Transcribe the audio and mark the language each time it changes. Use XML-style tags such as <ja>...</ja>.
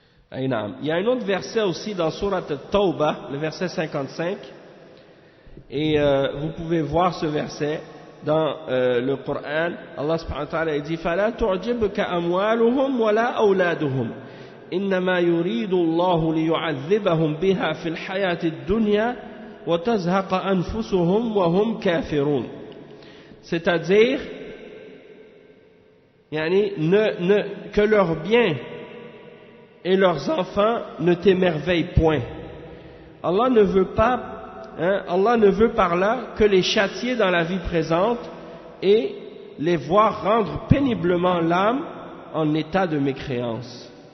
<fr>Il y a un autre verset aussi dans Surat At-Tawbah, le verset 55, et vous pouvez voir ce verset dans le Coran. Allah subhanahu wa ta'ala dit</fr> <ar>فَلَا تُعْجِبْكَ أَمْوَالُهُمْ وَلَا أَوْلَادُهُمْ إِنَّمَا يُرِيدُ اللَّهُ لِيُعَذِّبَهُمْ بِهَا فِي الْحَيَاةِ الدُّنْيَا وَتَزْهَقَ أَنفُسُهُمْ وَهُمْ كَافِرُونَ.</ar> <fr>C'est-à-dire que leurs biens et leurs enfants ne t'émerveillent point. Allah ne veut par là que les châtier dans la vie présente et les voir rendre péniblement l'âme en état de mécréance.</fr>